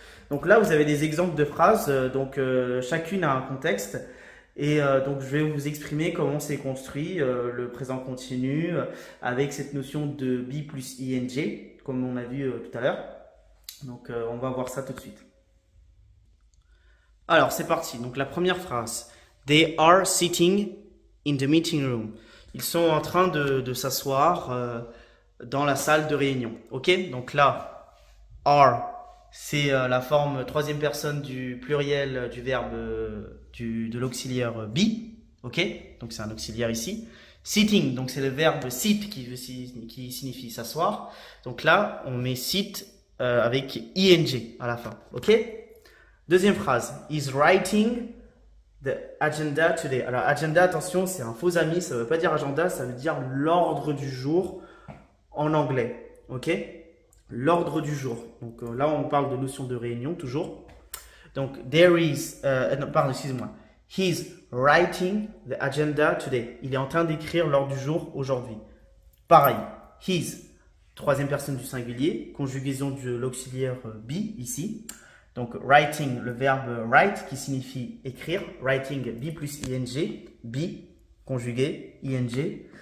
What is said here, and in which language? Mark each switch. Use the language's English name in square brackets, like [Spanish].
[French] Donc là, vous avez des exemples de phrases, chacune a un contexte, et donc je vais vous exprimer comment c'est construit le présent continu avec cette notion de be plus ing, comme on a vu tout à l'heure. Donc on va voir ça tout de suite. Alors, c'est parti. Donc, la première phrase. [English] They are sitting in the meeting room. [French] Ils sont en train de s'asseoir dans la salle de réunion. Ok? Donc là, are, c'est la forme troisième personne du pluriel du verbe de l'auxiliaire be. Ok? Donc, c'est un auxiliaire ici. Sitting, donc c'est le verbe sit qui signifie s'asseoir. Donc là, on met sit avec ing à la fin. Ok? Deuxième phrase, [English] is writing the agenda today. [French] Alors, agenda, attention, c'est un faux ami, ça ne veut pas dire agenda, ça veut dire l'ordre du jour en anglais. Ok? L'ordre du jour. Donc là, on parle de notion de réunion, toujours. Donc, excusez-moi. [English] He's writing the agenda today. [French] Il est en train d'écrire l'ordre du jour aujourd'hui. Pareil, he's, troisième personne du singulier, conjugaison de l'auxiliaire be ici. Donc, writing, le verbe write qui signifie écrire. [English] Writing, be plus ing. Be, conjugué, ing.